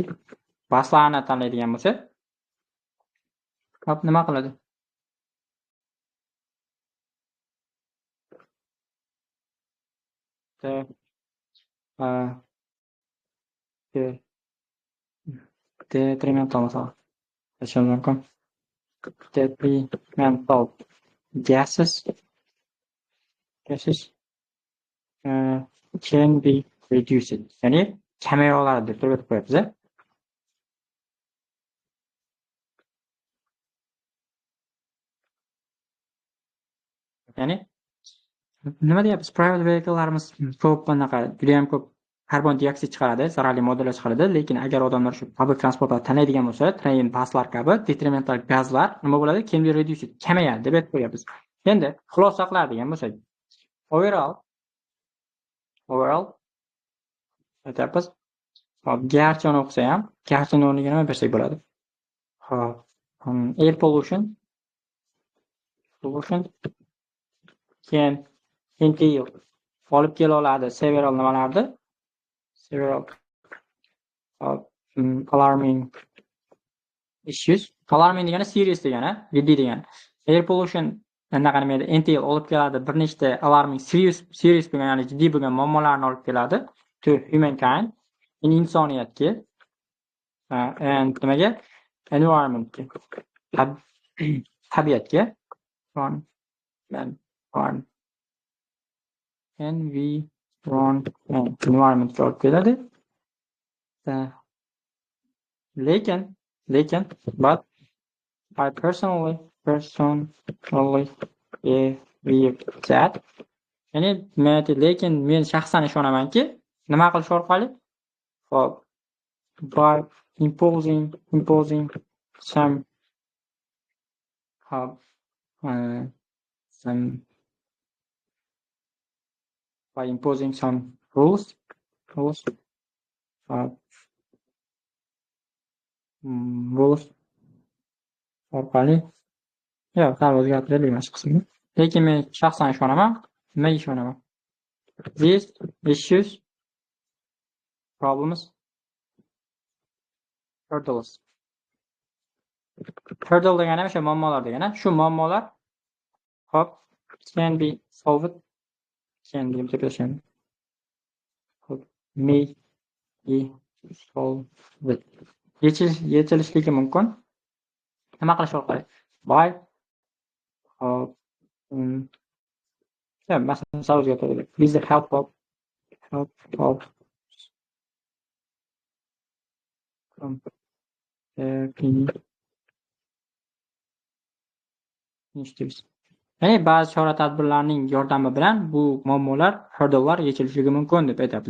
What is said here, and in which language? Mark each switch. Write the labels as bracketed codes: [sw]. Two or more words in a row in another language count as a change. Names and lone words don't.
[uz] Buslarni tanlaydigan bo'lsa, nima qiladi? Detrimental misol aytishimiz mumkin. [en] Detrimental gases can be reduced. [uz] Ya'ni kamaya oladi deb turib qo'yapmiz. Ya'ni nima deyapmiz? [en] Private vehicle'larimiz [uz] ko'p bunaqa juda ham ko'p karbon dioksid chiqaradi, zararli moddalar chiqaradi, lekin agar odamlar shu [en] public transportni [uz] tanlaydigan bo'lsa, train, buslar kabi detrimental gazlar nima bo'ladi? [en] Can be reduced, [uz] kamayadi deb aytib qo'yapmiz. Endi xulosa qiladigan bo'lsak, overall aytyapmiz. Hop, garchini o'qisa ham, garchini o'rniga nima bersak bo'ladi? Hop, [en] air pollution can entail [uz] olib kela oladi [en] several nimalarni? Several alarming issues. [uz] Alarming degani serious degani, jiddiy degani. [en] Air pollution [uz] anaqa nima edi? Entail olib keladi bir nechta [en] alarming serious [uz] bo'lgan, ya'ni jiddiy bo'lgan muammolarni olib keladi [en] to humankind, [uz] insoniyatga and nimaga? Environmentga, tabiatga. Environmentga olib keladi. [en] Lekin but I personally believe that, [uz] ya'ni lekin men shaxsan ishonamanki, nima qilish orqali? Hop, [en] by imposing some by imposing some rules [uz] orqali sal o'zgartiraylik mana shu qismni. Lekin men shaxsan ishonaman. Nimaga ishonaman? [en] These issues, problems, hurdles. [uz] Hurdle degani o'sha muammolar degani. Shu muammolar hop [en] can be solved. Can be implementation. May be solved. [uz] Yechilishligi mumkin. Nima qilish orqali? By masalan savozga to'g'ri. [en] With the help of [uz] ya'ni ba'zi chora-tadbirlarning yordami bilan bu muammolar, hurdle'lar yechilishligi mumkin deb aytamiz.